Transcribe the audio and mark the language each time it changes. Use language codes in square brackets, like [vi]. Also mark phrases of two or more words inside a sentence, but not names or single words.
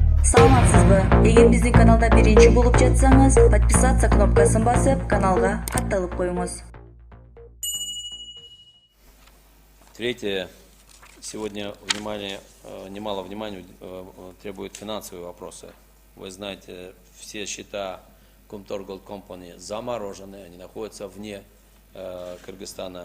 [ky] Саламатсызбы? Эгер биздин каналда биринчи болуп жатсаңыз, подписаться кнопкасын басып, каналга катталып коюңуз. [ru] Третье. Сегодня немало внимания требуют финансовые вопросы. Вы знаете, все счета Kumtor Gold Company заморожены, они находятся вне Кыргызстана.